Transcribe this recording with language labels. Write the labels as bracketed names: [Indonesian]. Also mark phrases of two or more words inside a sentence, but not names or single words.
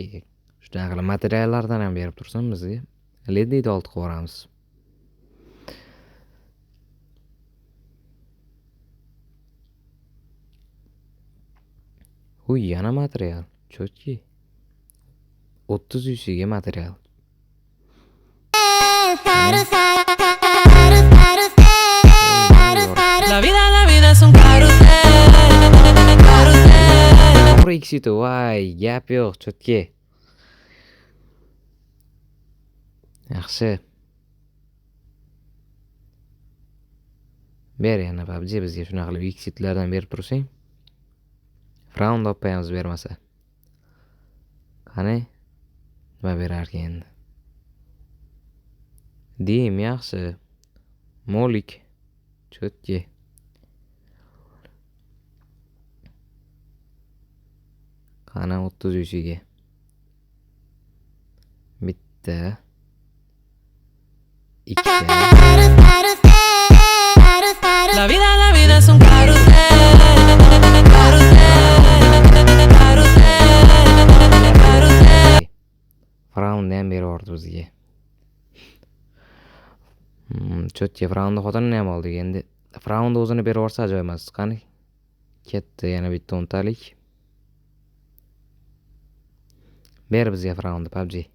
[Uzbek] Shunaqa qilib materiallardan ham berib tursin bizga. LED olib qo'yamiz. Uy, yana material. Chotki. 30 UC'ga material. [Spanish] La vida es un carrusel. [Uzbek] Anohra X yuti, voy, gap yo'q, chotki. Yaxshi. Ber yana PUBG bizga shunaqa qilib X yutlardan berib tursang. Frown olib qo'yamiz bermasa. Qani? Nima berarkan endi? Dim yaxshi. Molik. Chotki. Qani 30 UC'ga. Bitta. Ikkita. [Spanish] La vida es un carrusel. [Uzbek] Frownni ham berib yubordi bizga. Chotki Frownni xotinini ham oldik. Endi Frownni o'zini berib yuborsa ajoyib emas. Qani? Ketdi yana bitta 10 talik. Ber bizga Frownni PUBG.